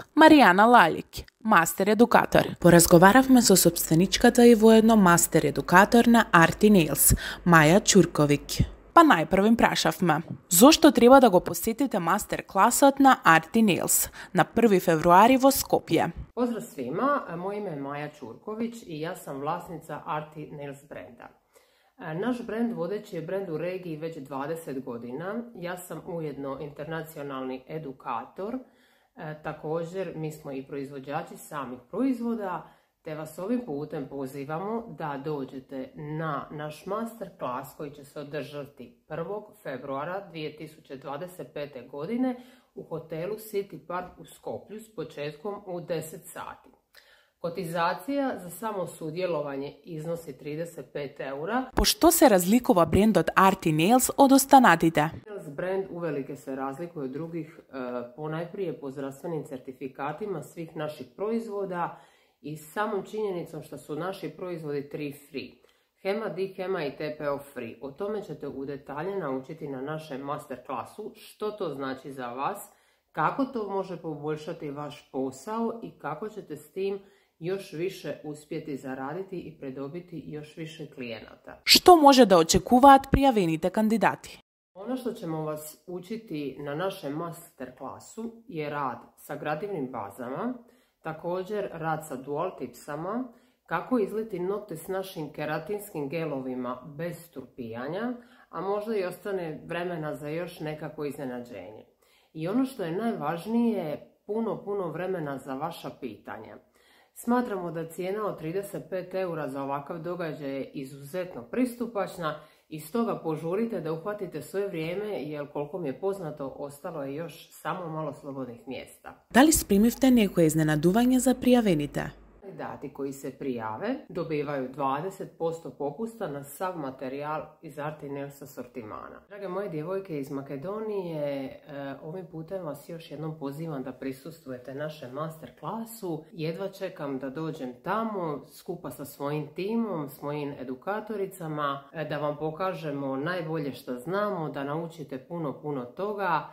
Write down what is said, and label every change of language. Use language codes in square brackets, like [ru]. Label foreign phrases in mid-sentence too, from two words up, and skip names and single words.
[mk] Маријана Лалик, мастер едукатор. Поразговаравме со собственичката и воедно мастер едукатор на Art & Nails, Маја Ćurković. Па најпрво им прашавме, зошто треба да го посетите мастер класот на Art & Nails на 1 февруари во Скопје? [hr] Pozdrav svima, moje ime je Maja Ćurković i ja sam vlasnica Art & Nails brenda. Naš brend vodeći je brend u regiji već 20 godina. Ja sam ujedno internacionalni edukator. Također mi smo i proizvođači samih proizvoda, te vas ovim putem pozivamo da dođete na naš master klas koji će se održati 1. februara 2025. godine u hotelu City Park u Skoplju s početkom u 10 sati. Kotizacija za samo sudjelovanje iznosi 35 eura. [mk] По што се разликува брендот Art & Nails од останатите? [hr] Brand uvelike se razlikuje od drugih ponajprije po zdravstvenim certifikatima svih naših proizvoda i samom činjenicom što su naši proizvodi 3 free. HEMA, DHEMA i TPO free. O tome ćete u detalje naučiti na našem master klasu, što to znači za vas, kako to može poboljšati vaš posao i kako ćete s tim još više uspjeti zaraditi i pridobiti još više klijenata. [mk] Што може да очекуваат пријавените кандидати? [hr] Ono što ćemo vas učiti na našem master klasu je rad sa gradivnim bazama, također rad sa dual tipsama, kako izliti nokte s našim keratinskim gelovima bez strupijanja, a možda i ostane vremena za još nekako iznenađenje. I ono što je najvažnije, puno vremena za vaša pitanja. Smatramo da cijena od 35 eura za ovakav događaj je izuzetno pristupačna i stoga požurite da uhvatite svoje vrijeme jer koliko mi je poznato ostalo je još samo malo slobodnih mjesta. [mk] Дали спремивте некое изненадување за пријавените? [hr] kandidati koji se prijave dobivaju 20% popusta na sav materijal iz Arti Nails asortimana. Drage moje djevojke iz Makedonije, ovim putem vas još jednom pozivam da prisustvujete našem masterklasu. Jedva čekam da dođem tamo skupa sa svojim timom, s mojim edukatoricama, da vam pokažemo najbolje što znamo, da naučite puno toga.